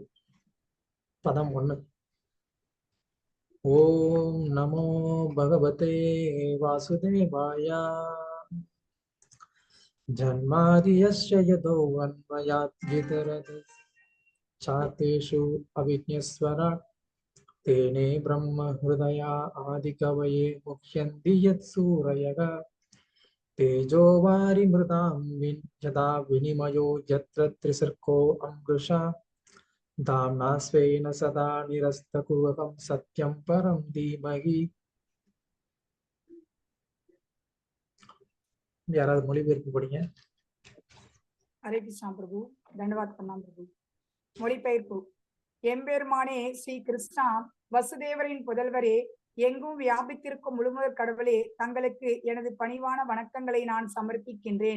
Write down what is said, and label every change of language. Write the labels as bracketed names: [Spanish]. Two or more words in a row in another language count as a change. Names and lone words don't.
[Sanskrit] पदम् 1. ॐ नमो भगवते वासुदेवाय. जन्माद्यस्य यतोन्वयात् इतरतश्चार्थेषु अभिज्ञः स्वराट् तेने ब्रह्म हृदा य आदिकवये मुह्यन्ति यत् सूरयः तेजो वारिमृतां यदा विनिमयो यत्र त्रिसर्गो अमृषा धाम्ना स्वेन सदा निरस्तकुहकं सत्यं परं धीमहि. [Tamil] யாராவது மொழிபெயர்ப்பு படிங்க. ஹரே கிருஷ்ணா பிரபு. தண்டவாத் பண்ணாம் பிரபு. மொழிபெயர்ப்பு. எம்பெருமானே ஸ்ரீ கிருஷ்ணா, வசுதேவரின் புதல்வரே, எங்கும் வியாபித்திருக்கும் முழுமுதற் கடவுளே, தங்களுக்கு எனது பணிவான வணக்கங்களை நான் சமர்ப்பிக்கின்றேன்.